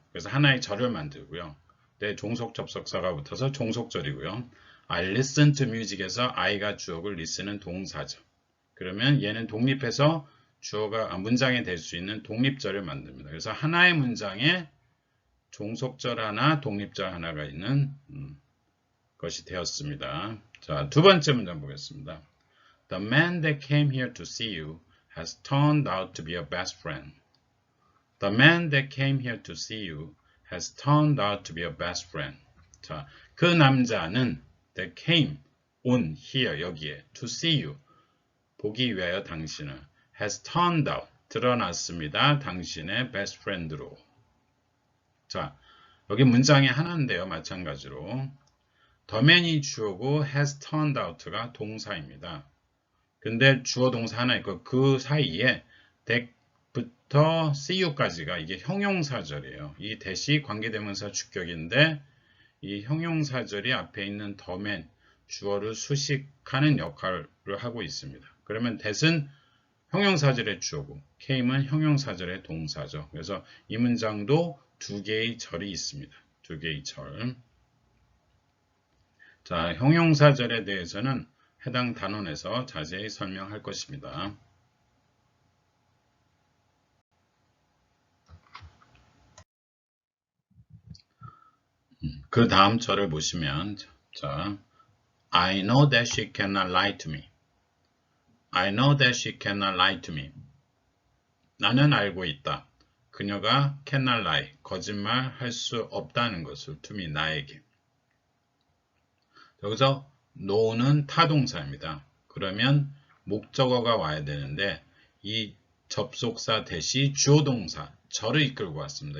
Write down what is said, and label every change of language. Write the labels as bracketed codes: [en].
[ko] 그래서 하나의 절을 만들고요. 네, 종속 접속사가 붙어서 종속절이고요. [en] I listen to music [ko] 에서 I가 주어고 listen은 동사죠. 그러면 얘는 독립해서 문장이 될 수 있는 독립절을 만듭니다. 그래서 하나의 문장에 종속절 하나, 독립절 하나가 있는 것이 되었습니다. 자, 두 번째 문장 보겠습니다. [en] The man that came here to see you has turned out to be your best friend. The man that came here to see you has turned out to be your best friend. [ko] 자, 그 남자는 [en] that came, [ko] 온, here, 여기에, [en] to see you, [ko] 보기 위하여 당신을, [en] has turned out, [ko] 드러났습니다. 당신의 best friend로. 자, 여기 문장이 하나인데요. 마찬가지로. The man이 주어고 has turned out가 동사입니다. 근데 주어 동사 하나 있고 그 사이에 that부터 see you까지가 이게 형용사절이에요. 이 that이 관계대명사 주격인데 이 형용사절이 앞에 있는 the man, 주어를 수식하는 역할을 하고 있습니다. 그러면 that은 형용사절의 주어고 came은 형용사절의 동사죠. 그래서 이 문장도 두 개의 절이 있습니다. 두 개의 절. 자, 형용사절에 대해서는 해당 단원에서 자세히 설명할 것입니다. 그 다음 절을 보시면 자, [en] I know that she cannot lie to me. I know that she cannot lie to me. [ko] 나는 알고 있다. 그녀가 [en] cannot lie, [ko] 거짓말 할 수 없다는 것을 [en] to me, [ko] 나에게. 여기서 know는 타동사입니다. 그러면 목적어가 와야 되는데 이 접속사 대시 주어동사, 절을 이끌고 왔습니다.